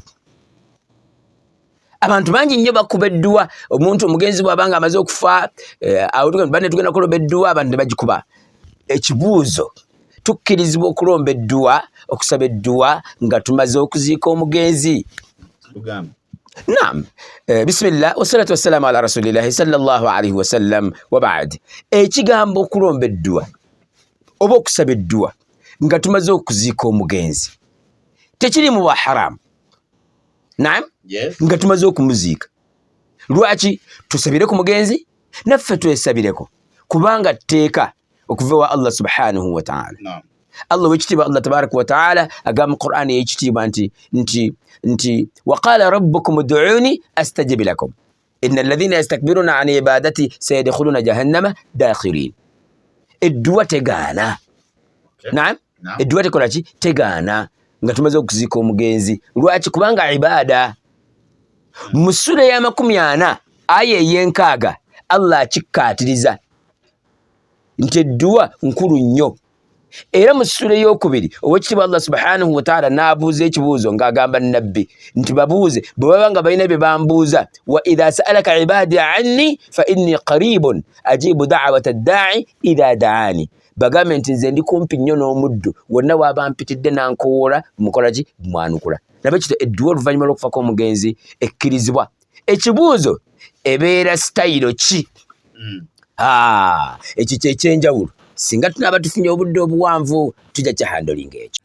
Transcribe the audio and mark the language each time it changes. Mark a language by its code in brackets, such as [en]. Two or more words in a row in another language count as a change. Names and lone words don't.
[lg] Abantu bangi nnyo bakuba edduwa. Omuntu omugenzi bw'abanga amaze okufa bane tugenda kulomba edduwa abantu ne bagikuba. Ekibuuzo tukkirizibwa okulomba edduwa okusaba edduwa nga tumaze okuziika omugenzi. Naam. [ar] بسم الله والصلاة والسلام على رسول الله صلى الله عليه وسلم وبعد. [lg] Ekigambo okulomba edduwa oba okusaba edduwa nga tumaze okuziika omugenzi tekiri mu bwa haramu. Naam. Yes. Nga tumaze okumuziika. Lwaki? Tusabire ku mugenzi naffe twesabireko kubanga tteeka okuva wa [ar] الله سبحانه وتعالى. [lg] Naam. Allah wekitiibwa [ar] الله تبارك وتعالى [lg] agamba mu Qur'an y'ekitiibwa nti [ar] وقال ربكم ادعوني أستجب لكم إن الذين يستكبرون عن عبادتي سيدخلون جهنم داخرين. [lg] Edduwa tegaana. Naam. Edduwa tekola ki? Tegaana nga tumaze okuziika omugenzi. Lwaki? Kubanga ibaada. Mu sura ya 40 aya ey'enkaaga Allah akikkaatiriza nti edduwa nkulu nnyo. Era mu sura ey'okubiri owekitiibwa [ar] الله سبحانه وتعالى [lg] n'abuuza ekibuuzo ng'agamba nabbi nti babuuze bwe baba nga balina bye bambuuza [ar] وإذا سألك عبادي عني فإني قريب أجيب دعوة الداع إذا دعان. [lg] Bagambe nti nze ndi kumpi nnyo n'omuddu wonna waba mpitidde nankowoola mukola ki mwanukula. Naba kito edduwa oluvannyuma lw'okufa kw'omugenzi ekkirizibwa. Ekibuuzo ebeera sitayiro ki? Ekyo kyekyenjawulo. Singa tunaaba tufunye obudde obuwanvu tujja kyahandolinga ekyo.